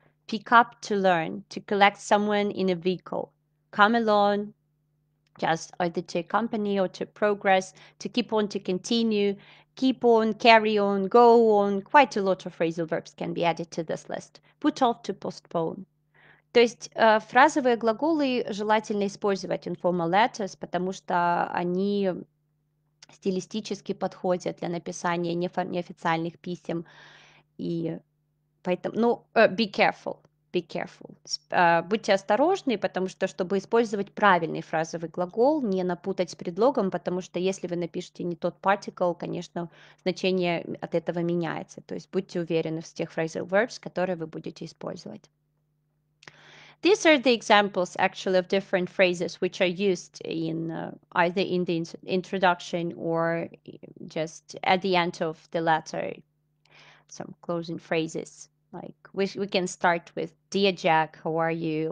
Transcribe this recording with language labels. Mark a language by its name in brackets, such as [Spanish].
[English] Pick up, to learn. To collect someone in a vehicle. Come along, just either to accompany or to progress, to keep on, to continue, keep on, carry on, go on. Quite a lot of phrasal verbs can be added to this list. Put off, to postpone. [Russian] То есть фразовые глаголы желательно использовать [English] informal letters, [Russian] потому что они стилистически подходят для написания неофициальных писем. И поэтому, ну, [English] be careful. Be careful. [Russian] Будьте осторожны, потому что, чтобы использовать правильный фразовый глагол, не напутать с предлогом, потому что если вы напишете не тот particle, конечно, значение от этого меняется. То есть будьте уверены в тех [English] phrasal verbs, [Russian] которые вы будете использовать. [English] These are the examples actually of different phrases which are used in either in the introduction or just at the end of the letter. Some closing phrases. Like we can start with Dear Jack, how are you?